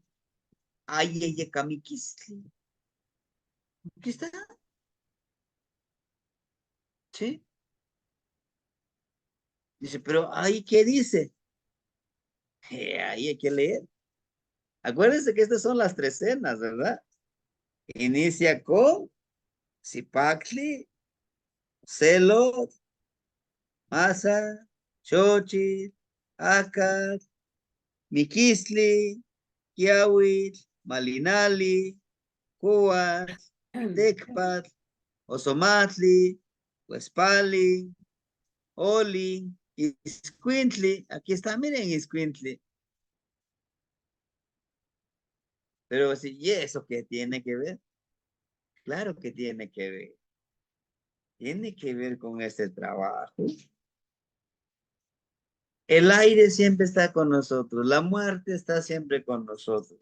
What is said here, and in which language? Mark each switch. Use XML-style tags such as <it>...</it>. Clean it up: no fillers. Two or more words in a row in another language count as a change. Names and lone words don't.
<es>Ayeyecamiquistli. Aquí está. Sí. Dice, pero ahí, ¿qué dice? Ahí hay que leer. Acuérdense que estas son las trecenas, ¿verdad? Inicia con Zipactli, Celot, Masa, Xochitl, Acat, Miquistli, Quiahuitl, Malinali, Cuas, Tecpat, Osomatli, Huespali, Oli, Iscuintli. Aquí está, miren Iscuintli. Pero sí, ¿y eso qué tiene que ver? Claro que tiene que ver. Tiene que ver con este trabajo. El aire siempre está con nosotros, la muerte está siempre con nosotros.</es>